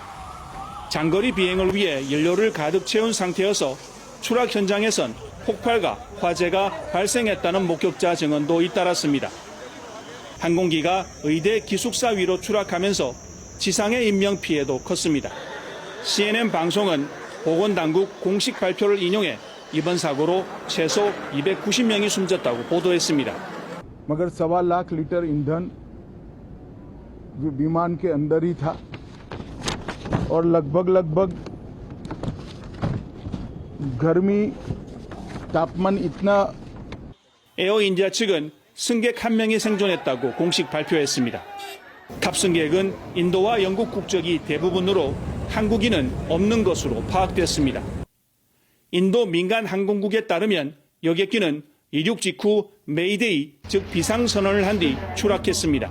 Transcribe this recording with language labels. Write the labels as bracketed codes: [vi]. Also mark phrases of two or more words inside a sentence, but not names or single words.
[ko] 장거리 비행을 위해 연료를 가득 채운 상태여서 추락 현장에선 폭발과 화재가 발생했다는 목격자 증언도 잇따랐습니다. 항공기가 의대 기숙사 위로 추락하면서 지상의 인명피해도 컸습니다. CNN 방송은 보건당국 공식 발표를 인용해 이번 사고로 최소 290명이 숨졌다고 보도했습니다. [hi] मगर 1.25 लाख लीटर ईंधन विमान के अंदर ही था और लगभग गर्मी तापमान इतना [ko] 에어인디아 측은 승객 1명이 생존했다고 공식 발표했습니다. 탑승객은 인도와 영국 국적이 대부분으로 한국인은 없는 것으로 파악됐습니다. 인도 민간 항공국에 따르면 여객기는 이륙 직후 메이데이, 즉 비상선언을 한 뒤 추락했습니다.